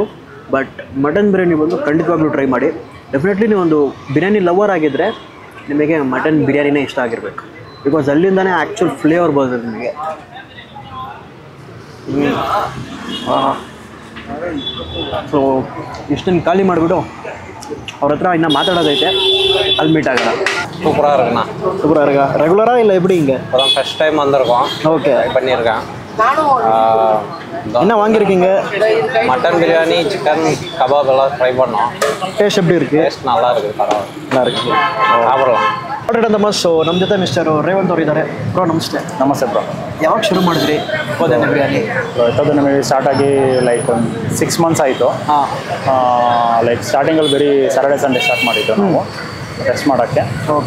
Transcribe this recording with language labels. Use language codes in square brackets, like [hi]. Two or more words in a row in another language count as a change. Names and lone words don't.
[en] but mutton biryani [kn] ಬಂದು ಖಂಡಿತವಾಗ್ಲೂ ಟ್ರೈ ಮಾಡಿ. ಡೆಫಿನೆಟ್ಲಿ ನೀವೊಂದು [en] biryani lover [kn] ಆಗಿದ್ದರೆ ನಿಮಗೆ ಮಟನ್ ಬಿರಿಯಾನಿನೇ ಇಷ್ಟ ಆಗಿರಬೇಕು. ಬಿಕಾಸ್ ಅಲ್ಲಿಂದನೇ [en] actual flavour [kn] ಬರ್ತದೆ ನಿಮಗೆ. ಸೊ ಇಷ್ಟನ್ನು ಖಾಲಿ ಮಾಡಿಬಿಟ್ಟು ಅವ್ರ ಹತ್ರ ಇನ್ನೂ ಮಾತಾಡೋದೈತೆ, ಅಲ್ಲಿ ಮೀಟ್ ಆಗೋಣ. [ta] சூப்பராக இருக்குண்ணா. சூப்பராக இருக்கா? ரெகுலராக இல்லை எப்படி இங்கே? இப்போ தான் [en] first time [ta] வந்திருக்கோம். ஓகே, ட்ரை பண்ணியிருக்கேன். என்ன வாங்கியிருக்கீங்க? [en] mutton biryani, chicken kebab [ta] எல்லாம் ட்ரை பண்ணோம். ಟೇಸ್ಟ್ எப்படி இருக்குது? டேஸ்ட் நல்லா இருக்குது, பரவாயில்ல, நல்லா இருக்குது. சாப்பிடலாம். [kn] ನೋಡಿರಂತಮ್ಮ. ಸೊ ನಮ್ಮ ಜೊತೆ ಮಿಸ್ಟರ್ ರೇವಂತ್ ಅವರು ಇದ್ದಾರೆ. ಬ್ರೋ ನಮಸ್ತೆ. ನಮಸ್ತೆ ಬ್ರೋ. ಯಾವಾಗ ಶುರು ಮಾಡಿದ್ರಿ ಕೋದಣ್ಣ ಬಿರಿಯಾನಿ? ಇದು ನಮಗೆ ಸ್ಟಾರ್ಟ್ ಆಗಿ ಲೈಕ್ ಒಂದು 6 ಮಂತ್ಸ್ ಆಯಿತು. ಹಾಂ, ಲೈಕ್ ಸ್ಟಾರ್ಟಿಂಗಲ್ಲಿ ಬರೀ [en] Saturday Sunday start [kn] ಮಾಡಿದ್ದು ನಾವು ಟೆಸ್ಟ್ ಮಾಡೋಕ್ಕೆ. ಓಕೆ.